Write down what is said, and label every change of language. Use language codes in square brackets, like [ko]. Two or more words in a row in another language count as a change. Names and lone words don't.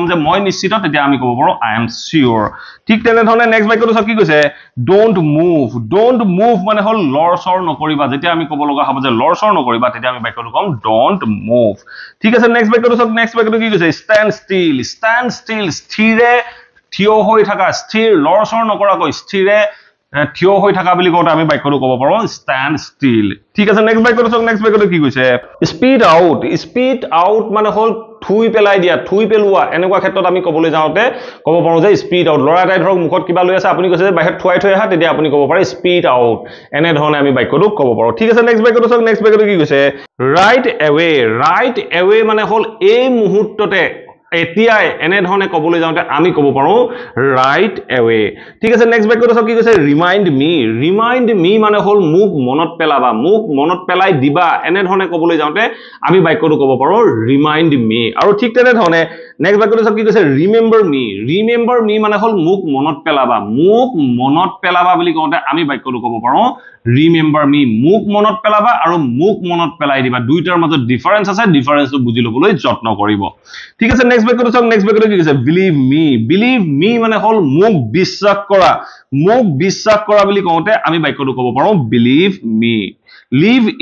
[as] যে মই নিশ্চিত তেতিয়া আমি ক'ব পাৰো [en] I am sure [as] ঠিক তেনে ধৰণে নেক্সট বাক্যটো কি কৈছে [en] don't move [as] মানে হল লৰচৰ নকৰিবা যেতিয়া আমি ক'ব লগা হ'ব যে লৰচৰ নকৰিবা তেতিয়া আমি বাক্যটো কম [en] don't move [as] ঠিক আছে নেক্সট বাক্যটো কি কৈছে [en] stand still [as] স্থিৰে থিয় হৈ থকা স্থিৰ লৰচৰ নকৰাকৈ স্থিৰে থিয় হৈ থকা বুলি কোতে আমি বাক্যটো ক'ব পাৰো [en] stand still [as] ঠিক আছে নেক্সট বাক্যটো কি কৈছে [en] speed out [as] মানে হল থুই পেলোৱা এনেকুৱা ক্ষেত্ৰত আমি ক'বলৈ যাওঁতে ক'ব পাৰো যে [en] speed out [as] ল'ৰা এটাই ধৰক মুখত কিবা লৈ আছে আপুনি কৈছে যে বাহিৰত থৈ আহা তেতিয়া আপুনি ক'ব পাৰে [en] speed out [as] এনে ধৰণে আমি বাক্যটো ক'ব পাৰো ঠিক আছে নেক্সট বাক্যটো কি কৈছে [en] right away [as] মানে হল এই মুহূৰ্ততে এতিয়াই এনে ধৰণে কবলৈ যাওঁতে আমি কব পাৰো [en] right away [as] ঠিক আছে নেক্সট বাক্যটো চাওক কি কৈছে [en] remind me [as] মানে হল মোক মনত পেলাবা মোক মনত পেলাই দিবা এনে ধৰণে কবলৈ যাওঁতে আমি বাক্যটো কব পাৰো [en] remind me [as] আৰু ঠিক তেনে ধৰণে নেক্সট বাক্যটো চাওক কি কৈছে [en] remember me [as] মানে হল মোক মনত পেলাবা বুলি কওঁতে আমি বাক্যটো কব পাৰো [en] remember me [as] মোক মনত পেলাবা আৰু মোক মনত পেলাই দিবা দুইটাৰ মাজত ডিফাৰেন্স আছে ডিফাৰেন্সটো বুজি লবলৈ যত্ন কৰিব ঠিক আছে নেক্সট বাক্যটো চাওক নেক্সট বাক্যটো কি কৈছে [en] believe me [as] মানে হল মোক বিশ্বাস কৰা বুলি কওঁতে আমি বাক্যটো কব পাৰো [en] believe me [as] লিভ